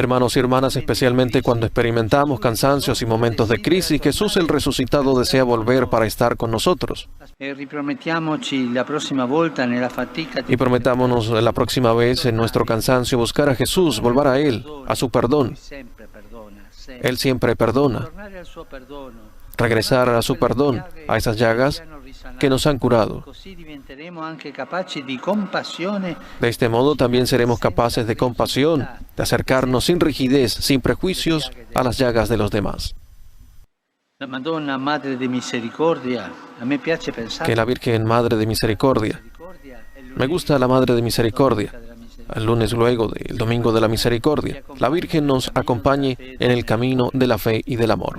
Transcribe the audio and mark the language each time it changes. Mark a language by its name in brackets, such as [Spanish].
[Spanish] Hermanos y hermanas, especialmente cuando experimentamos cansancios y momentos de crisis, Jesús el resucitado desea volver para estar con nosotros. [Italian] E ripromettiamoci la prossima volta nella fatica [Spanish] Y prometámonos la próxima vez en nuestro cansancio buscar a Jesús, volver a Él, a su perdón. [Italian] sempre perdona, sempre. [Spanish] Él siempre perdona. [Italian] Tornare al suo perdono. [Spanish] Regresar a su perdón, a esas llagas que nos han curado. [Italian] Così diventeremo anche capaci di compassione. [Spanish] De este modo también seremos capaces de compasión, de acercarnos sin rigidez, sin prejuicios, a las llagas de los demás. [Italian] La Madonna Madre de Misericordia, a me piace pensare [Spanish] Que la Virgen Madre de Misericordia, me gusta la Madre de Misericordia, el lunes luego del Domingo de la Misericordia, la Virgen nos acompañe en el camino de la fe y del amor.